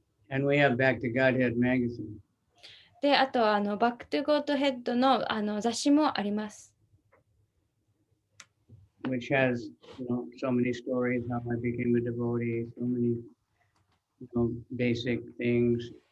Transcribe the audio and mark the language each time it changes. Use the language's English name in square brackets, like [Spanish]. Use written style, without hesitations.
[English] And we have Back to Godhead magazine. [Japanese] で、あとバックトゥゴッドヘッドの雑誌もあります。 [English] Which has, so many stories how I became a devotee, so many, basic things.